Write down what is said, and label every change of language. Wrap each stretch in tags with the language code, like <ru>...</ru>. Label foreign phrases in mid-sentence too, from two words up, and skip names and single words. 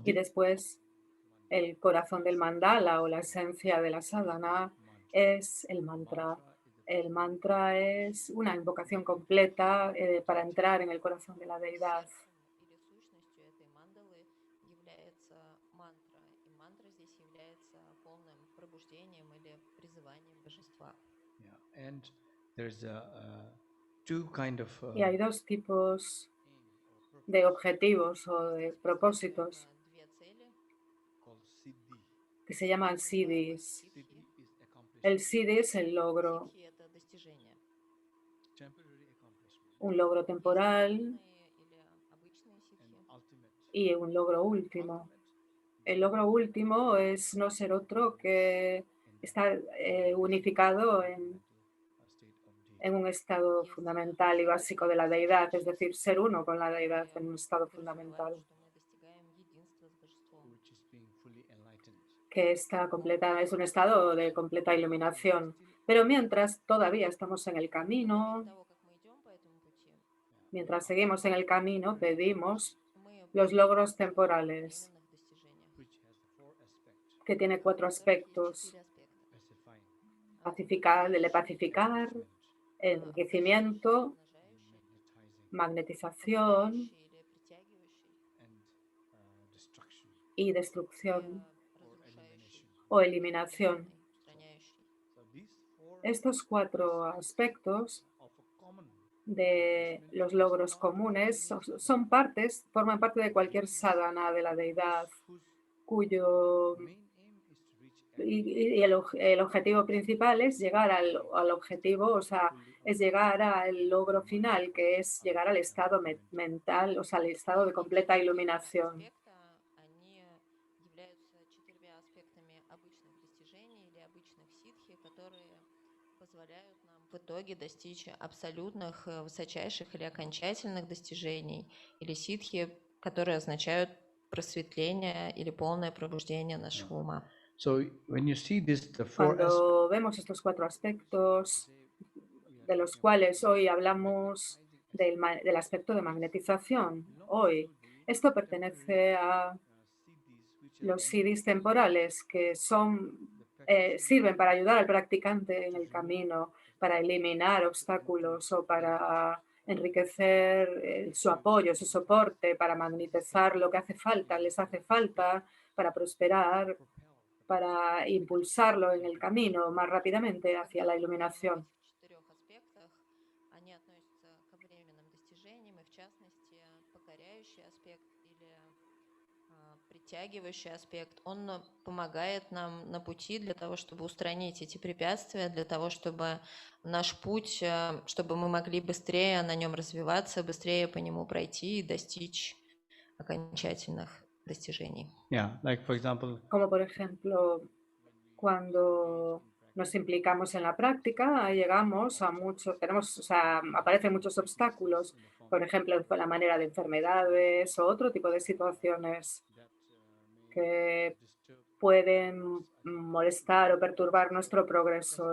<es>Y</es> <en>the</en> <es>después el corazón del mandala o la esencia de la sadhana es el mantra. El mantra es una invocación completa para entrar en el corazón de la deidad.</es> <ru>Или сущностью этой мандалы является мантра. И мантра здесь является полным пробуждением или призыванием божества.</ru> <en>yeah, and there's two kind of</en> <es>Y hay dos tipos de objetivos o de propósitos</es> <ru>Две цели.</ru> <en>called siddhi.</en> <es>que se llaman siddhis.</es> <en>Siddhi is accomplishment,</en> <es>El siddhi es el logro,</es> <ru>Ситхи — это достижение.</ru> <en>temporary accomplishment,</en> <es>un logro temporal</es> <ru>Временные или обычные</ru> <en>and</en> <ru>ситхи.</ru> <en>ultimate.</en> <es>y un logro último. El logro último es no ser otro que estar unificado en un estado fundamental y básico de la deidad, es decir, ser uno con la deidad en un estado fundamental,</es> <ru>Что мы достигаем единства с божеством.</ru> <en>which is being fully enlightened.</en> <es>que está completa, es un estado de completa iluminación. Pero mientras todavía estamos en el camino,</es> <ru>До того, как мы идем по этому пути,</ru> <es>mientras seguimos en el camino, pedimos</es> <ru>мы</ru> <es>los logros temporales,</es> <ru>временных достижениях.</ru> <en>Which has the four aspects:</en> <es>que tiene 4 aspectos:</es> <ru>Четыре аспекта.</ru> <en>pacifying,</en> <es>pacificar, pacificar, enriquecimiento,</es> <en>magnetizing,</en> <es>magnetización</es> <ru>Или притягивающий,</ru> <en>and destruction</en> <es>y destrucción</es> <en>or</en> <ru>разрушающий,</ru> <en>elimination.</en> <es>o eliminación.</es> <ru>устраняющий.</ru> <en>So these four</en> <es>Estos 4 aspectos</es> <en>of a common</en> <es>de los logros comunes forman parte de cualquier sadhana de la deidad,</es> <en>whose</en> <es>cuyo</es> <en>main aim is to reach</en> <es>el objetivo principal es llegar al objetivo, o sea, es llegar al logro final, que es llegar al estado mental, o sea, al estado de completa iluminación.</es> <ru>Они являются четырьмя аспектами обычных достижений или обычных ситхи, которые позволяют нам в итоге достичь абсолютных, высочайших или окончательных достижений, или ситхи, которые означают просветление или полное пробуждение нашего ума.</ru> <en>So when you see this, the</en> <es>Cuando vemos estos 4 aspectos, de los cuales hoy hablamos del aspecto de magnetización, hoy, esto pertenece a los CDs temporales que sirven para ayudar al practicante en el camino, para eliminar obstáculos o para enriquecer su apoyo, su soporte, para magnetizar lo que hace falta, les hace falta para prosperar, para impulsarlo en el camino más rápidamente hacia la iluminación.</es> <ru>В 4 аспектах они относятся ко временным достижениям, и в частности покоряющий аспект или притягивающий аспект, он помогает нам на пути для того, чтобы устранить эти препятствия, для того, чтобы наш путь, чтобы мы могли быстрее на нем развиваться, быстрее по нему пройти и достичь окончательных достижений.</ru> <en>yeah, like for example,</en> <es>Como por ejemplo, cuando nos implicamos en la práctica, llegamos a aparecen muchos obstáculos, por ejemplo, en la manera de enfermedades o otro tipo de situaciones que pueden molestar o perturbar nuestro progreso.</es>